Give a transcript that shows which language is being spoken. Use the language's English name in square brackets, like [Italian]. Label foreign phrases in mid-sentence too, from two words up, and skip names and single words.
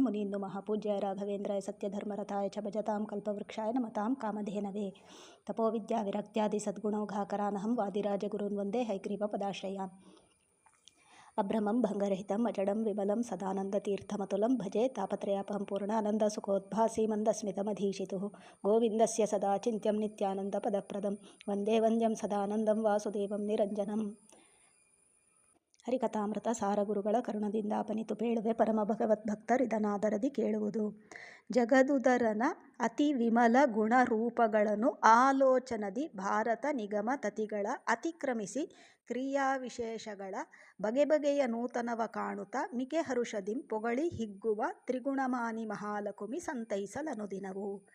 [Sanskrit] मुनीन् नुमः पूज्याय राघवेन्द्राय सत्यधर्मरताय च भजतां कल्पवृक्षाय नमतां कामधेनवे तपोविद्याविरक्त्यादिसद्गुणौघाकरानहं वादिराजगुरून् वन्दे हैग्रीवपदाश्रयान् अभ्रमं भङ्गरहितम् अजडं विमलं सदानन्दतीर्थमतुलं भजे तापत्रयापहं पूर्णानन्दसुखोद्भासि मन्दस्मितमधीशितुः गोविन्दस्य सदा चिन्त्यं नित्यानन्दपदप्रदं वन्दे वन्द्यं सदानन्दं वासुदेवं निರಂಜನಂ. [Kannada] ಹರಿಕಥಾಮೃತ ಸಾರಗುರುಗಳ ಕರುಣದಿಂದಾಪನಿತು ಪೇಳುವೆ ಪರಮ ಭಗವದ್ಭಕ್ತರಿದನಾದರದಿ ಕೇಳುವುದು. ಜಗದುದರನ ಅತಿ ವಿಮಲ ಗುಣರೂಪಗಳನ್ನು ಆಲೋಚನದಿ ಭಾರತ ನಿಗಮ ತತಿಗಳ ಅತಿಕ್ರಮಿಸಿ ಕ್ರಿಯಾವಿಶೇಷಗಳ ಬಗೆ ಬಗೆಯ ನೂತನವ ಕಾಣುತ್ತ ಮಿಕೆ ಹರುಷದಿಂ ಪೊಗಳಿ ಹಿಗ್ಗುವ ತ್ರಿಗುಣಮಾನಿ ಮಹಾಲಕುಮಿ ಸಂತೈಸಲನುದಿನವು.